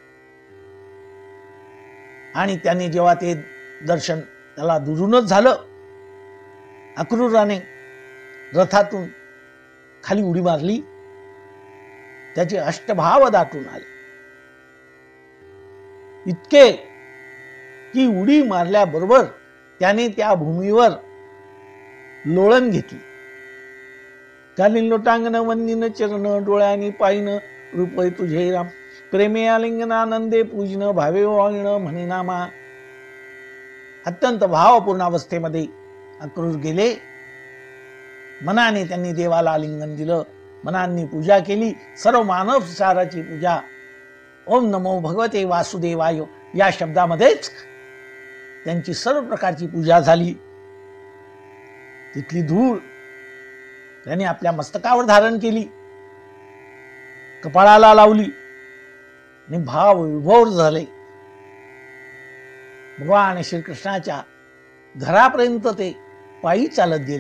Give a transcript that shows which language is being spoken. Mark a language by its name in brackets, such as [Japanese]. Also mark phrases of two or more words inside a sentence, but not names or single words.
[Marathi] आणि त्यांनी जेव्हा ते दर्शन त्याला दुरूनच झालं, अक्रूराने रथातून खाली उडी मारली, त्याचे अष्टभाव दाटून आले। इतके की उडी मारल्याबरोबर त्याने त्या भूमीवर लोळण घेतली। कालीन लोटांगण वंदिन चरण, डोळ्यानी पायन रूप तुझे राम। प्रेमे आलिंगन आनंदे पूजन, भावे वाळण म्हणे नामा। अत्यंत भावपूर्ण अवस्थेमध्ये अक्रूर गेले। मनाने त्यांनी देवाला आलिंगन दिलं, मनांनी पूजा केली, सर्व मानव साराची पूजा। [Sanskrit] ओम नमो भगवते वासुदेवाय [Marathi] या शब्दामध्येच त्यांची सर्व प्रकारची पूजा झाली। तिथली धूळ त्यांनी आपल्या मस्तकावर धारण केली, कपाळाला लावली आणि भाव विभोर झाले। भगवान श्रीकृष्णाच्या घरापर्यंत ते पायी चालत गेले।